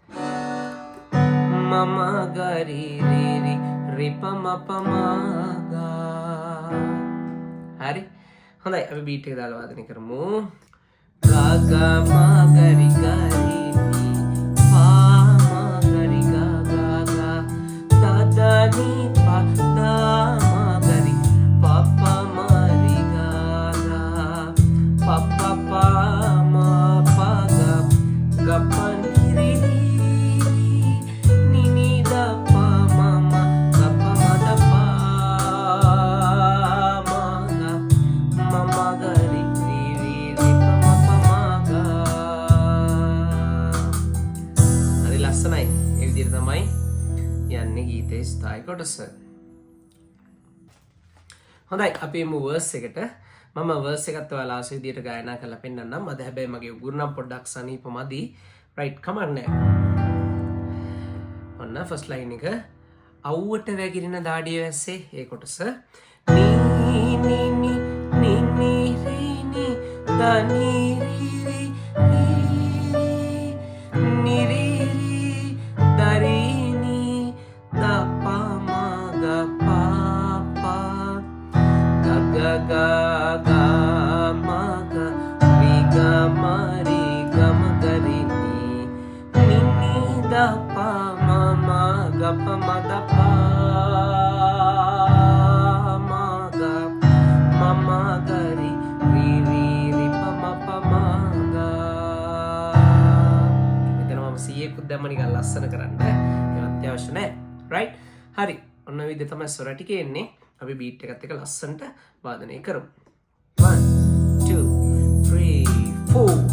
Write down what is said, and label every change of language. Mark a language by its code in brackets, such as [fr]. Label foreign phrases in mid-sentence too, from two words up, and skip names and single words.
[si] මම ගරි රි රි රි පම පම ගා හරි හොඳයි අපි බීට් එක දාලා වාදනය කරමු ගා ගා මා ගරි ගරි ni pa da ma gari pa pa ma ri ga ga pa pa pa ma pa ga ga pa ni ri ni ni da pa ma ma ga pa ma da pa ma ga ma ma ga ri ri ri ri pa ma pa ma ga හරි ලස්සනයි ඒ විදිහට තමයි යන්නේ ගීතේ ස්ථායි කොටස. හොඳයි අපි එමු වර්ස් එකට. මම වර්ස් එකත් ඔයාලා ආස විදියට ගායනා කරලා පෙන්නන්නම්. අද හැබැයි මගේ උගුරු නම් පොඩ්ඩක් සනීපමදි. [en] right come on. [si] ඔන්න [en] first line [si] එක අවුවට වැగిරෙන දාඩිය වැස්සේ ඒ කොටස. නී නී නී නී නී රී නී දනී රී රී නී රී දරී ga ga ga ma ga ri ga ma ri ga ma ga ri ni ni ni da pa ma ma ga pa ma da pa ma ga ma ma ga ri ri ri ri pa ma ga එතන මම C එකකුත් දැම්ම නිකන් ලස්සන කරන්න ඒක අත්‍යවශ්‍ය නැහැ right හරි ඔන්න ඔය විදිහ තමයි ස්වර ටික එන්නේ අපි බීට් එකත් එක්ක ලස්සනට වාදනය කරමු 1 2 3 4